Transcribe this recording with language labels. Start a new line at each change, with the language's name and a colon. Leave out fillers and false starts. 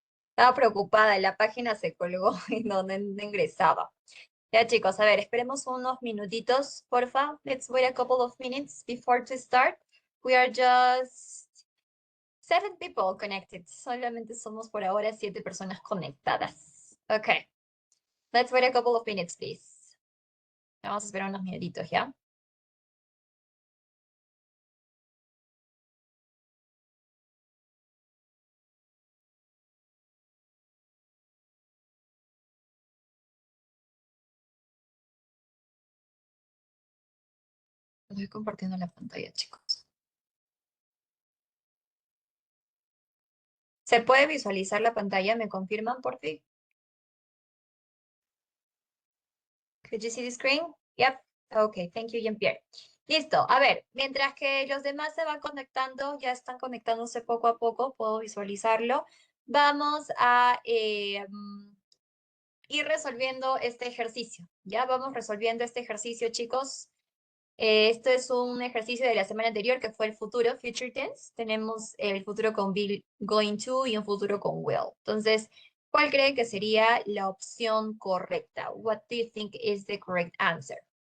Spanish: Estaba preocupada, la página se colgó y no ingresaba. Ya chicos, a ver, esperemos unos minutitos, porfa.
English: Let's wait a couple of minutes before to start. We are just 7 people connected.
Spanish: Solamente somos por ahora 7 personas conectadas.
English: Okay. Let's wait a couple of minutes, please.
Spanish: Vamos a esperar unos minutitos, ¿ya? Estoy compartiendo la pantalla, chicos. ¿Se puede visualizar la pantalla? ¿Me confirman, por fin?
English: Could you see the screen? Yep. Okay, thank you, Jean-Pierre.
Spanish: Listo. A ver, mientras que los demás se van conectando, ya están conectándose poco a poco, puedo visualizarlo. Vamos a ir resolviendo este ejercicio. Ya vamos resolviendo este ejercicio, chicos. Esto es un ejercicio de la semana anterior que fue el futuro,
English: future tense.
Spanish: Tenemos el futuro con will, going to y un futuro con will. Entonces, ¿cuál creen que sería la opción correcta?
English: What do you think is the correct answer?